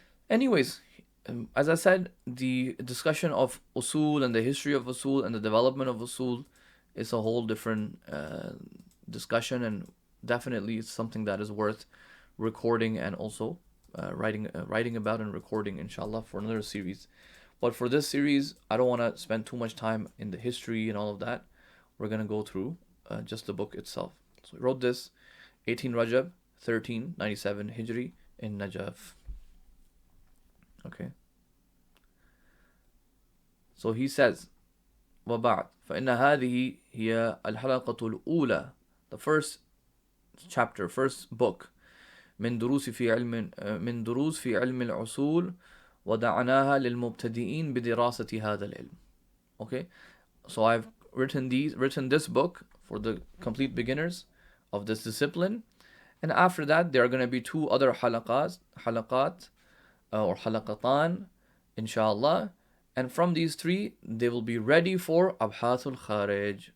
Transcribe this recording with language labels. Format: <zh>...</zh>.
<en>Anyways, as I said, the discussion of Usul and the history of Usul and the development of Usul is a whole different discussion, and definitely it's something that is worth recording and also writing about and recording, inshallah, for another series. But for this series, I don't want to spend too much time in the history and all of that. We're going to go through just the book itself. So he wrote this 18 Rajab 1397 Hijri in Najaf. Okay. So he says,</en> <ar>وَبَعْدْ فَإِنَّ هَذِهِ هِيَ الْحَلَقَةُ الْأُولَى,</ar> <en>the first chapter, first book,</en> <ar>من دروس في علم العصول وَدَعَنَاهَا لِلْمُبْتَدِئِينَ بِدِرَاسَةِ هَذَا الْعِلْمِ.</ar> <en>Okay, so I've written this book for the complete beginners of this discipline. And after that, there are going to be two other halaqat or halaqatan, inshallah. And from these three, they will be ready for abhathul kharij.</en>